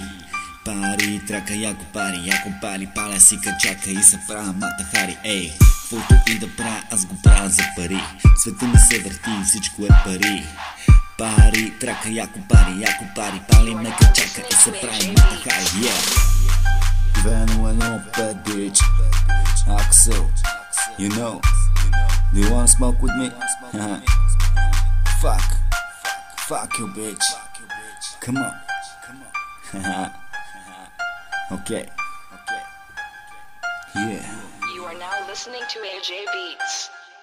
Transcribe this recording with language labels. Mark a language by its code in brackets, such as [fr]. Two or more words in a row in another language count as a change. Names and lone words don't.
[bg] Пари, трака, яко пали, паля си качака и се правя матахари. Ей, каквото и да правя, аз го правя за пари. Света ми се върти и всичко е пари. Пари, трака, яко пари, пали ме качака и се прави матахари. Вено едно пет, [en] bitch. Axel, you know. Do you wanna smoke with me? Fuck you, bitch. Come on. Okay. Yeah. You are now listening to AJ Beats.